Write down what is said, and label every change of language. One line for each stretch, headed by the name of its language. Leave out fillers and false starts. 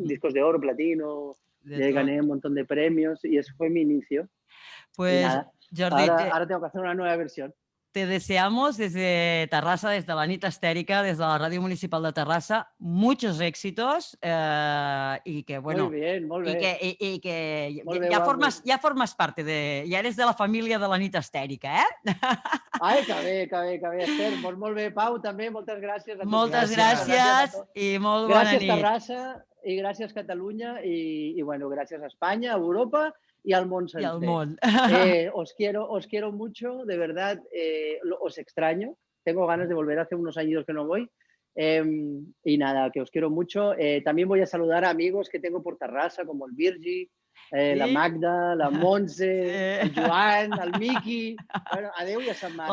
Spanish: Discos de oro, platino, gané un montón de premios y eso fue mi inicio. Pues, nada, Jordi, ahora tengo que hacer una nueva versión. te deseamos desde Terrassa, desde la Nit Estèrica, desde la Radio Municipal de Terrassa, muchos éxitos y que, bueno, muy bien. Y que
Catalan: Molt bé, ja formes parte ja eres de la família de la Nit Estèrica, eh? Ai, que bé, Esther. Molt bé, Pau, també, moltes gràcies. Moltes gràcies i molt bona nit. Gràcies, Terrassa, i gràcies, Catalunya, i bueno, gràcies a Espanya, a Europa y al mundo sencer.
Spanish: Y al mundo. Os quiero mucho, de verdad, os extraño. Tengo ganas de volver, hace unos años que no voy Y nada, que os quiero mucho. También voy a saludar a amigos que tengo por Terrassa, como el Virgi, la Sí? Magda, la Montse, Sí. el Joan, el Miki. Bueno,
Catalan: adeu i a sa mare.